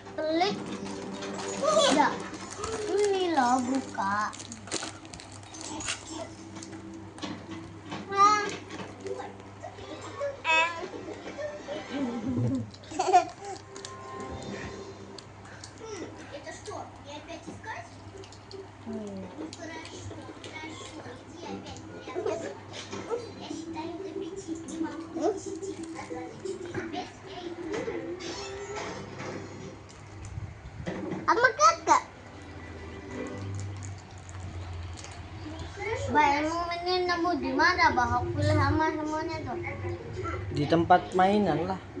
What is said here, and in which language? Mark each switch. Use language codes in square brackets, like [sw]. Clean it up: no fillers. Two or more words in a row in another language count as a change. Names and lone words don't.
[id] Sulit. Tidak. Ini loh buka. [ru] Это что? Мне опять искать? Хорошо, иди опять прятаться. Я считаю до 5, не могу до 10. А 24, 5, я иду. [id] Sama kakak. Baik, mau mainin kamu di mana? Bawa pulang sama semuanya tuh. Di tempat mainan lah.